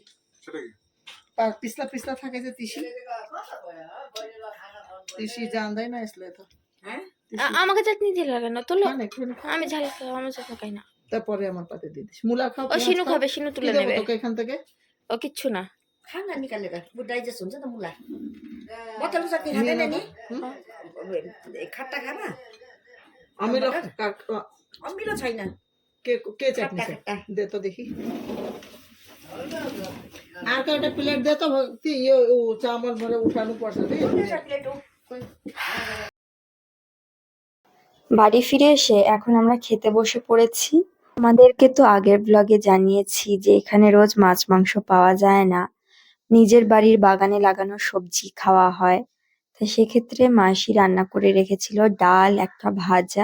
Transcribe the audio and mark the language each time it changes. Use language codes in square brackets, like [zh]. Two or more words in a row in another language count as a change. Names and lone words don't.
[bn] সেটা কি? পিছলা পিছলা থাকে যে তিসি তিসি জান দেয় না আসলে তো আমাকে চাটনি দিয়ে লাগে না তোলো। খান একটুখানি খা। আমি ঝাল খাই, আমি ঝাল খাই না। তারপরে আমার পাতে দিয়ে দিস মুলা খাও ও পেঁয়াজ শিনু খাও। খাবে, শিনু কি তুলে দেবো নেবে। তোকে এখান থেকে? ও কিচ্ছু না। [ne] खाना निकालेर वो डाइजेस्ट हुन्छ त मुला बटल चटनी [bn] নিয়ে [ne] खाँदैन [bn] নাও [ne] नि [bn] তো। হুম? [ne] खट्टा खाना [bn] আমি [ne] अमिलो छैन [bn] কে কে চাটনি [ne] खट्टा खट्टा [bn] দে তো দেখি আর একটা প্লেট দে তো ভক্তি ও চামচ ভরে উঠানো পড়ছে রে [ne] प्लेट हो [bn] বাড়ি ফিরে এসে এখন আমরা খেতে বসে পড়েছি। আমাদেরকে তো আগের ব্লগে জানিয়েছি যে এখানে রোজ মাছ মাংস পাওয়া যায় না, নিজের বাড়ির বাগানে লাগানো সবজি খাওয়া হয়। তো সেক্ষেত্রে মাসি রান্না করে রেখেছিল ডাল, একটা ভাজা।